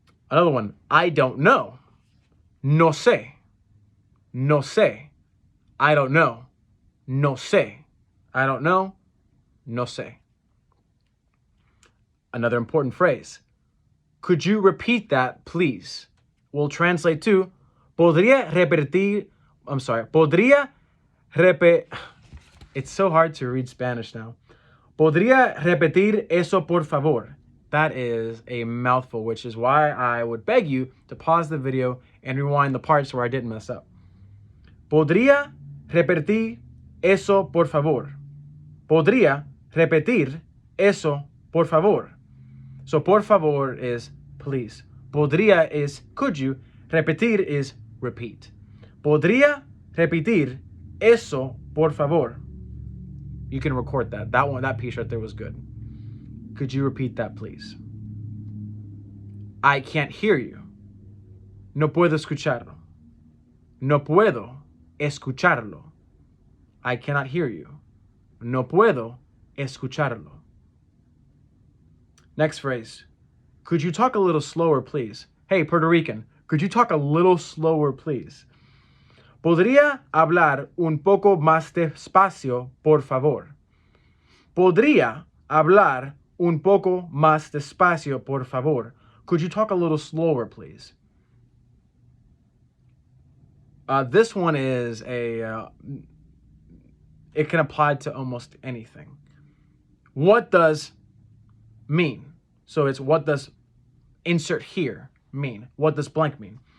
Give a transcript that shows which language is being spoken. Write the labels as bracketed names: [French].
[English] Another one, I don't know. [Spanish] No sé. No sé. [English] I don't know. [Spanish] No sé. [English] I don't know. No sé. Another important phrase. Could you repeat that, please? Will translate to [Spanish] podría repetir. Podría repetir. [English] It's so hard to read Spanish now. [Spanish] Podría repetir eso, por favor. [English] That is a mouthful, which is why I would beg you to pause the video and rewind the parts where I didn't mess up. [Spanish] Podría repetir eso, por favor. Podría repetir eso, por favor. [English] So por favor is please. Podría is could you. [Spanish] Repetir [English] is repeat. [Spanish] Podría repetir eso, por favor. [English] You can record that. That piece right there was good. Could you repeat that, please? I can't hear you. [Spanish] No puedo escucharlo. No puedo escucharlo. [English] I cannot hear you. [Spanish] No puedo escucharlo. [English] Next phrase. Could you talk a little slower, please? Hey, Puerto Rican, could you talk a little slower, please? [Spanish] ¿Podría hablar un poco más despacio, por favor? ¿Podría hablar un poco más despacio, por favor? [English] Could you talk a little slower, please? This one is it can apply to almost anything. What does mean? So it's what does insert here mean? What does blank mean?